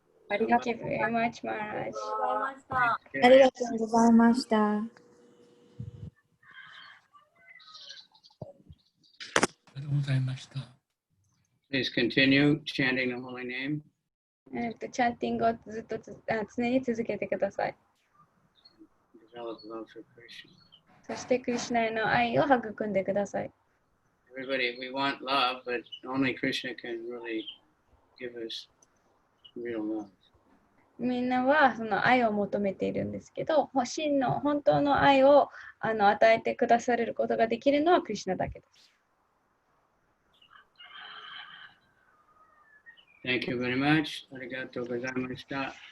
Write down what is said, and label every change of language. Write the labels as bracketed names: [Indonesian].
[English] Thank you very much, Maraj. [Japanese] ありがとうございました。ございました。 [English] Please continue chanting the holy name. [Japanese] チャンティングをずっと常に続けてください。 [English] Develop love for Krishna. [Japanese] そしてクリシュナへの愛を育んでください。 [English] Everybody, we want love, but only Krishna can really give us real love. [Japanese] みんなはその愛を求めているんですけど、真の本当の愛を与えてくだされることができるのはクリシュナだけです。 [English] Thank you very much. [Japanese] ありがとうございました。